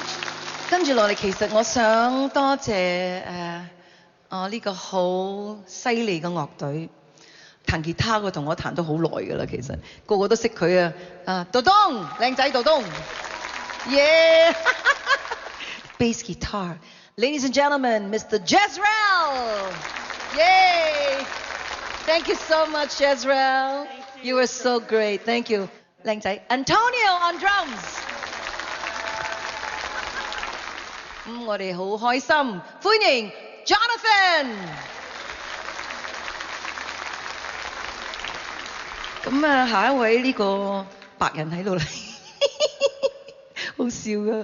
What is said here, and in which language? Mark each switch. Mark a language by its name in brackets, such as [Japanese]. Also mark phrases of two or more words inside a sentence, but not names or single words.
[Cantonese] 跟住落嚟，其實我想多謝我呢個好犀利嘅樂隊，彈吉他嘅同我彈咗好耐㗎啦，其實個個都識佢啊！ [English] 杜東，靚仔杜東 ，yeah bass guitar, ladies and gentlemen, Mr. Jezreel, yay! Thank you so much, Jezreel. You were so great. Thank you. 靚仔 Antonio on drums。 [Cantonese] 我哋好開心，歡迎 Jonathan。咁啊，下一位呢個白人喺度嚟，好笑㗎。